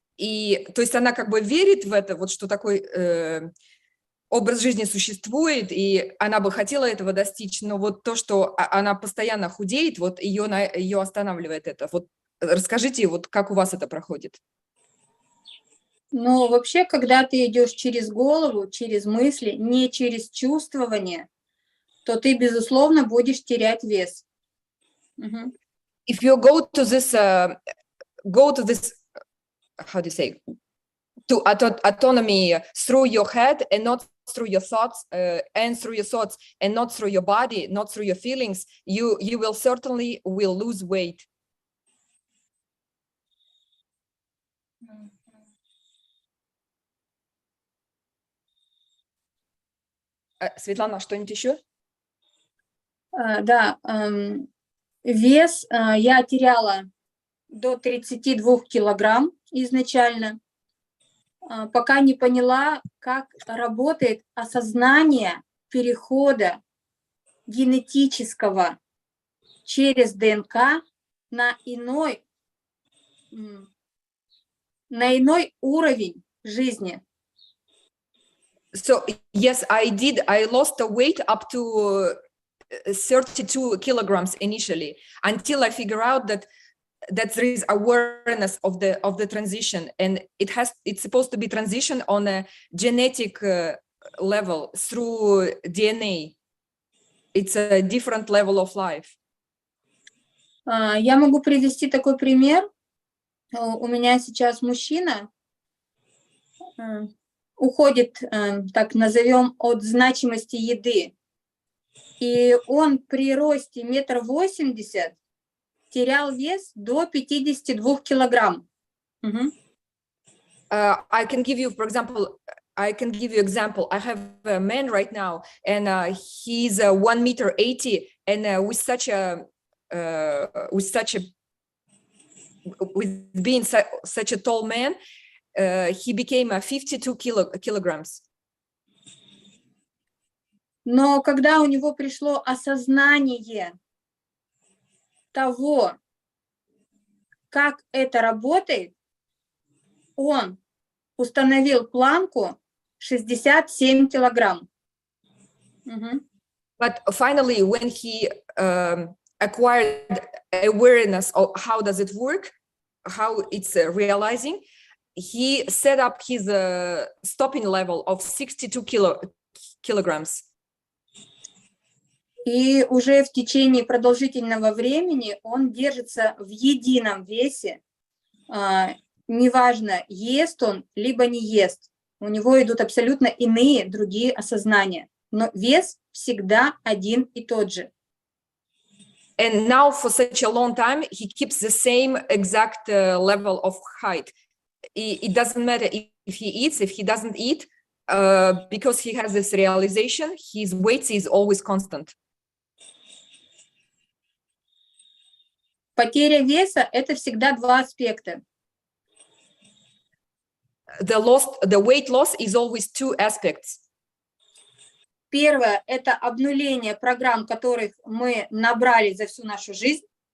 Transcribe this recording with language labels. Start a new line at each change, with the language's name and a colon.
Russian: И то есть она как бы верит в это, вот что такой образ жизни существует, и она бы хотела этого достичь, но вот то, что она постоянно худеет, вот ее останавливает это. Вот расскажите, вот как у вас это проходит? Ну, вообще, когда ты идешь через голову, через мысли, не через чувствование, то ты, безусловно, будешь терять вес.
English: If you go to this, how do you say, to autonomy through your head and not through your thoughts, and through your thoughts and not through your body, not through your feelings, you will certainly lose weight.
Russian: Светлана, что-нибудь еще? Да, вес я теряла до 32 килограмм изначально, пока не поняла, как работает осознание перехода генетического через ДНК на иной уровень жизни.
English: So yes, I lost the weight up to 32 kilograms initially, until I figure out that there is awareness of the transition, and it's supposed to be transition on a genetic level through DNA. It's a different level of life.
Russian: Я могу привести такой пример. У меня сейчас мужчина уходит, так назовем, от значимости еды. И он при росте 1,80 м терял вес до 52 килограмм.
English: I can give you, for example, I have a man right now, and he's 1.80 m, and with being such a tall man, he became 52 kilograms.
Russian: Но когда у него пришло осознание того, как это работает, он установил планку 67 килограмм.
English: But finally, when he acquired awareness of how does it work, how it's realizing, he set up his stopping level of 62 kilograms.
Russian: И уже в течение продолжительного времени он держится в едином весе. Неважно, ест он, либо не ест. У него идут абсолютно иные, другие осознания. Но вес всегда один и тот же.
English: And now for such a long time, he keeps the same exact level of height. It doesn't matter if he eats, if he doesn't eat, because he has this realization, his weight is always constant.
Russian: Потеря веса – это всегда два аспекта.
English: The weight loss is always two aspects.
Russian: Первое – это обнуление программ, которых мы набрали за всю нашу жизнь.